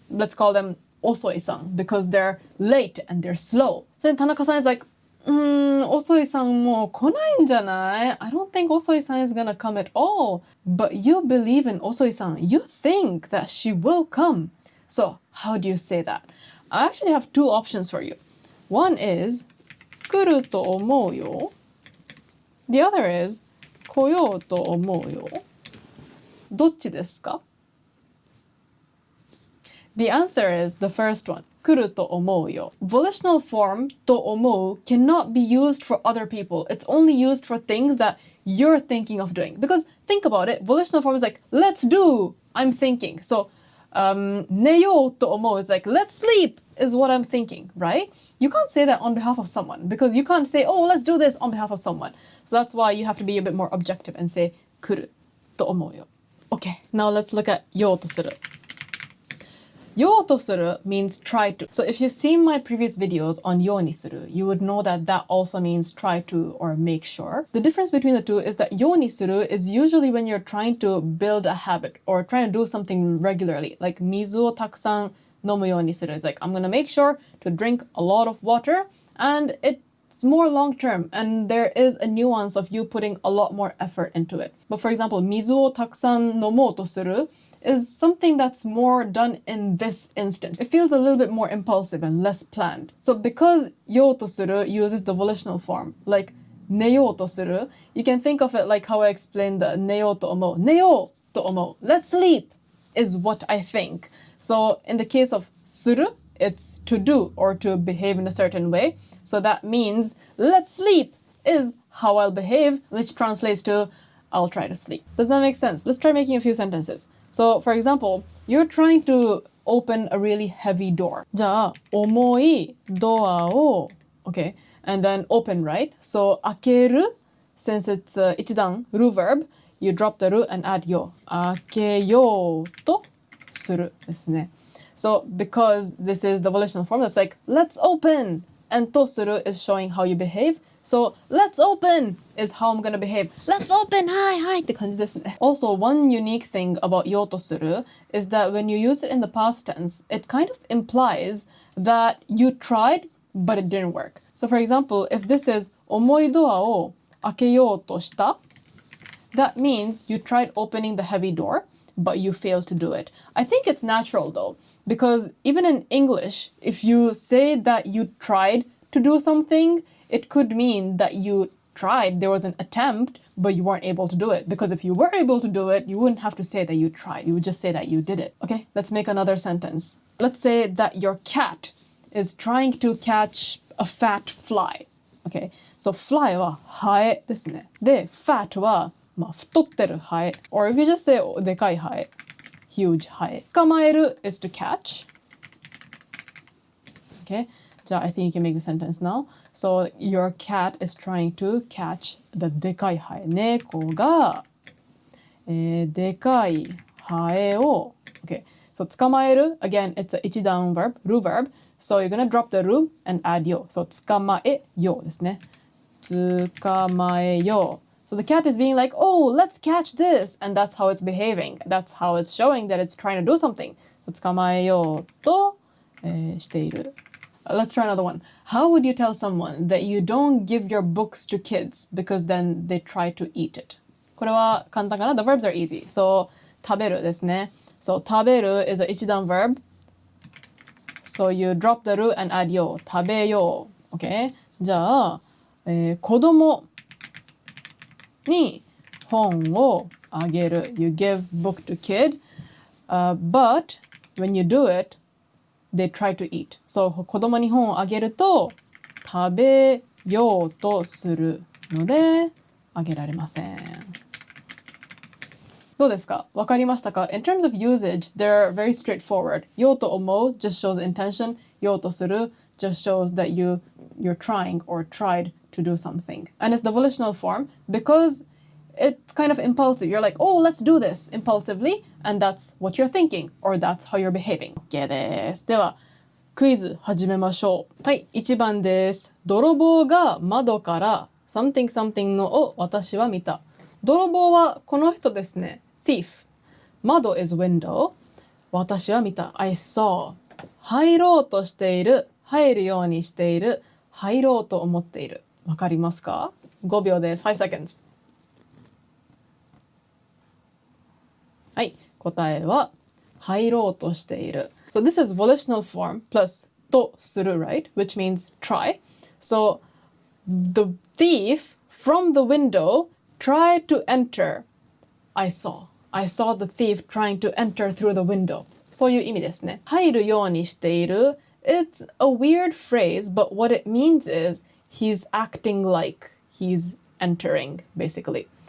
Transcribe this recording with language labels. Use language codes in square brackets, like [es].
[en] Let's call them Osoi-san because they're late and they're slow. So then Tanaka-san is like, Osoi-san [ja] もう来ないんじゃない? [en] I don't think Osoi-san is gonna come at all. But you believe in Osoi-san. You think that she will come. So how do you say that? I actually have two options for you. One is [ja] 来ると思うよ. [en] The other is [ja] 来ようと思うよ. どっちですか? [en] The answer is the first one. [ja] 来ると思うよ. [en] Volitional form と思う cannot be used for other people. It's only used for things that you're thinking of doing. Because think about it. Volitional form is like, let's do, I'm thinking. So, [ja] 寝ようと思う [en] is like, let's sleep is what I'm thinking, right? You can't say that on behalf of someone because you can't say, oh, let's do this on behalf of someone. So that's why you have to be a bit more objective and say, [ja] 来ると思うよ. [en] Okay, now let's look at ようとする. ようとする means try to. So if you've seen my previous videos on ようにする, you would know that that also means try to or make sure. The difference between the two is that ようにする is usually when you're trying to build a habit or trying to do something regularly. Like [ja] 水をたくさん飲むようにする. [en] It's like I'm gonna make sure to drink a lot of water and it's more long term and there is a nuance of you putting a lot more effort into it. But for example, [ja] 水をたくさん飲もうとする [en] is something that's more done in this instance. It feels a little bit more impulsive and less planned. So because ようとする uses the volitional form, like 寝ようとする, you can think of it like how I explained the [ja] 寝ようと思う. 寝ようと思う. [en] Let's sleep is what I think. So in the case of する, it's to do or to behave in a certain way. So that means let's sleep is how I'll behave, which translates to I'll try to sleep. Does that make sense? Let's try making a few sentences. So for example, you're trying to open a really heavy door. [ja] じゃあ、重いドアを [en] okay, and then open, right? So 開ける since it's 一段 ru verb, you drop the ru and add よ. [ja] 開けようとするですね. [en] So because this is the volitional form, that's like let's open, and とする is showing how you behave. So let's open is how I'm gonna behave. Let's open, hi [ja] って感じですね. [en] Also, one unique thing about ようとする is that when you use it in the past tense, it kind of implies that you tried, but it didn't work. So for example, if this is [ja] 重いドアを開けようとした, [en] that means you tried opening the heavy door, but you failed to do it. I think it's natural though, because even in English, if you say that you tried to do something, it could mean that you tried, there was an attempt, but you weren't able to do it. Because if you were able to do it, you wouldn't have to say that you tried. You would just say that you did it. Okay, let's make another sentence. Let's say that your cat is trying to catch a fat fly. Okay, so fly [ja] はハエですね。で、 [en] fat [ja] は太ってるハエ。 [en] Or if you just say でかいハエ。 huge ハエ。捕まえる is to catch. Okay, じゃあ I think you can make the sentence now. So your cat is trying to catch the でかいハエ。 [ja] 猫が、でかいハエを [en] Okay, so 捕まえる again, it's a 一段 verb, ru verb. So you're gonna drop the ru and add よ.So 捕まえよですね。 [ja] 捕まえよ. [en] So the cat is being like, oh, let's catch this. And that's how it's behaving. That's how it's showing that it's trying to do something. [ja] 捕まえようと、している。 [en] Let's try another one. How would you tell someone that you don't give your books to kids because then they try to eat it? [ja] これは簡単かな? [en] The verbs are easy. [ja] So 食べるですね。 [en] So 食べる is a 一段 verb. So you drop the ru and add よ。食べよう。Okay? [ja] じゃあ、子供に本をあげる。 [en] You give book to kid. But when you do it, they try to eat. [ja] So 子供に本をあげると食べようとするのであげられません。どうですか？わかりましたか？ [en] In terms of usage, they're very straightforward. ようと思う just shows intention. ようとする just shows that you're trying or tried to do something. And it's the volitional form because it's kind of impulsive. You're like, oh, let's do this impulsively. And that's what you're thinking or that's how you're behaving. [ja] OK です。では、クイズ始めましょう。はい、1番です。泥棒が窓からsomething something のを私は見た。泥棒はこの人ですね。thief。 窓 is window。私は見た。 [en] I saw。 [ja] 入ろうとしている。入るようにしている。入ろうと思っている。わかりますか？5 秒です。 [en] 5 seconds。 [ja] はい。答えは入ろうとしている。 [en] So this is volitional form plus とする right? Which means try. So the thief from the window tried to enter. I saw the thief trying to enter through the window. [ja] そういう意味ですね。入るようにしている。 [en] It's a weird phrase, but what it means is he's acting like he's entering, basically.